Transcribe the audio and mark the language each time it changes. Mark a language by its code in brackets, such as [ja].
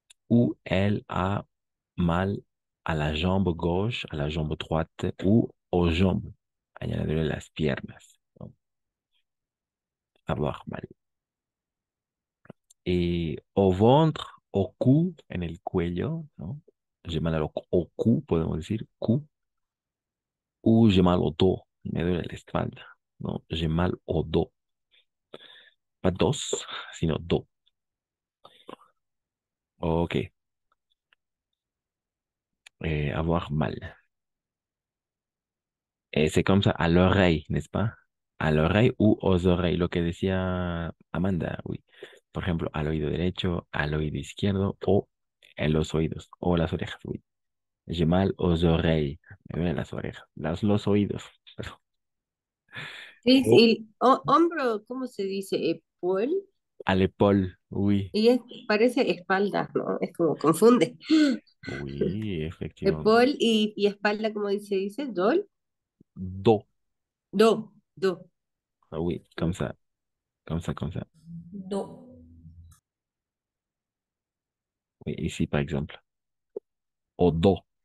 [fr] Ou elle a mal a la jambe gauche, a la jambe droite ou aux jambes. [es] Añadirle las piernas, ¿no? [fr] Avoir mal. [es] Y [fr] au ventre, au cou, [es] en el cuello, ¿no? [fr] J'ai mal au cou, [es] podemos decir, [fr] cou. Ou j'ai mal au dos, [es] me duele la espalda, ¿no? [fr] J'ai mal au dos. Pas dos, [es] sino [fr] do. Ok. Avoir mal. C'est comme ça, à l'oreille, n'est-ce pas? A l'oreille ou aux oreilles, [es] lo que decía Amanda, [fr] oui. [es] Por ejemplo, al oído derecho, al oído izquierdo o en los oídos o las orejas, oui. [fr] J'ai mal aux oreilles, [es] me duelen las orejas, los oídos. Perdón. Sí, O sí, hombro, ¿cómo se dice? Epol. [fr] à l'épaule, oui. [es] Y parece espalda, ¿no? Es como confunde. [fr] Oui, effectivement. [es] Epol y espalda, ¿cómo dice? Dol. Do, Do. [fr] ah oui, comme ça, comme ça, comme ça. Do. Oui, ici, par exemple, au dos.